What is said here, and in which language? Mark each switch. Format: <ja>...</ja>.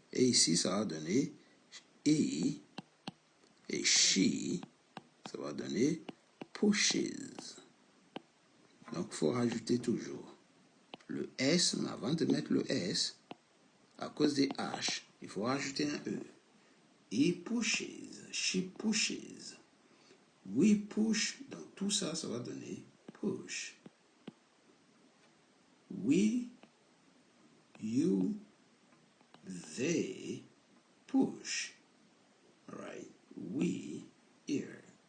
<fr>Et ici, ça va donner he et she, ça va donner pushes. Donc, il faut rajouter toujours le S, mais avant de mettre le S, à cause des H, il faut rajouter un E.</fr> <en>He pushes, she pushes, we push.</en> <fr>Donc tout ça, ça va donner push.</fr> <en>We, you, they push. All right. We, here.</en>